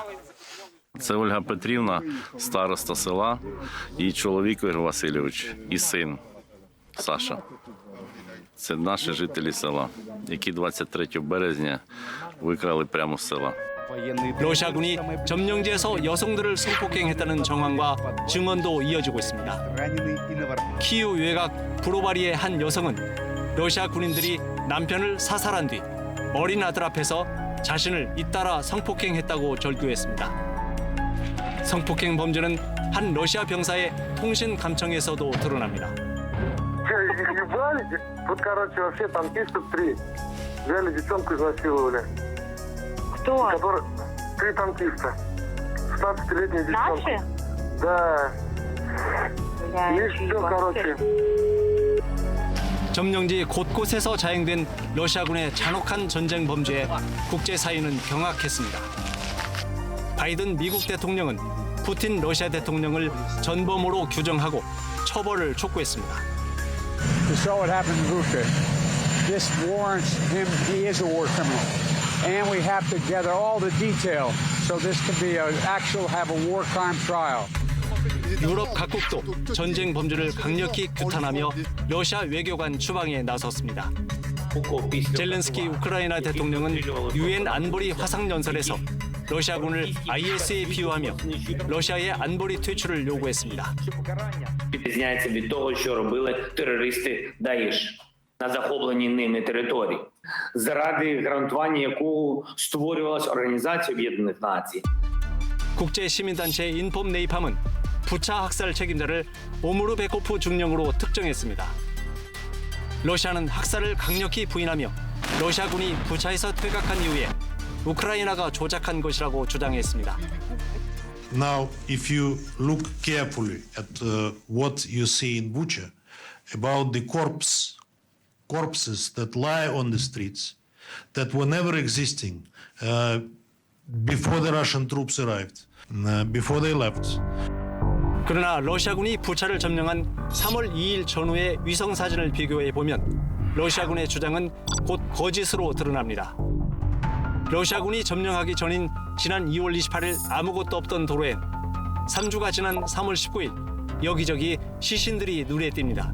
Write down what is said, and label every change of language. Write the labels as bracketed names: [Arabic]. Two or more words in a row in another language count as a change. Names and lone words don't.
[Ukrainian] Це Ольга Петрівна, староста села, її чоловік Ігор Васильович і син Саша. Це наші жителі села, які 23 березня викрали прямо з села. [Korean] 러시아군이 점령지에서 여성들을 성폭행했다는 정황과 증언도 이어지고 있습니다. 키이우 외곽 브로바리의 한 여성은 러시아 군인들이 남편을 사살한 뒤 어린 아들 앞에서 자신을 잇따라 성폭행했다고 절규했습니다. 성폭행 범죄는 한 러시아 병사의 통신 감청에서도 드러납니다. [Russian] Тут, короче, вообще танкистов 3. Взяли девчонку, изнасиловали. Кто? 3 танкиста. 16-летняя девчонка. Наши? Да. Да, Есть все, короче. [Korean] 점령지 곳곳에서 자행된 러시아군의 잔혹한 전쟁 범죄에 국제사회는 경악했습니다. 바이든 미국 대통령은 푸틴 러시아 대통령을 전범으로 규정하고 처벌을 촉구했습니다. [English] We saw what happened in Bucha. This warrants him. He is a war criminal, and we have to gather all the detail so this can be have a war crime trial. [Korean] 유럽 각국도 전쟁 범죄를 강력히 규탄하며 러시아 외교관 추방에 나섰습니다. 젤렌스키 우크라이나 대통령은 유엔 안보리 화상연설에서 러시아군을 IS에 비유하며 러시아의 안보리 퇴출을 요구했습니다. [Ukrainian] відрізняється від того, що робили терористи Даїш на захопленій ними території, заради гарантування якого створювалась Організація Об'єднаних Націй. [Korean] 국제시민단체 인폼네이팜은 부차 학살 책임자를 오무르베코프 중령으로 특정했습니다. 러시아는 학살을 강력히 부인하며 러시아군이 부차에서 퇴각한 이후에 우크라이나가 조작한 것이라고 주장했습니다. [English] Now, if you look carefully at what you see in Bucha about the corpses that lie on the streets, that were never existing before the Russian troops arrived, before they left. [Korean] 그러나 러시아군이 부차를 점령한 3월 2일 전후의 위성 사진을 비교해 보면 러시아군의 주장은 곧 거짓으로 드러납니다. 러시아군이 점령하기 전인 지난 2월 28일 아무것도 없던 도로엔 3주가 지난 3월 19일 여기저기 시신들이 눈에 띕니다.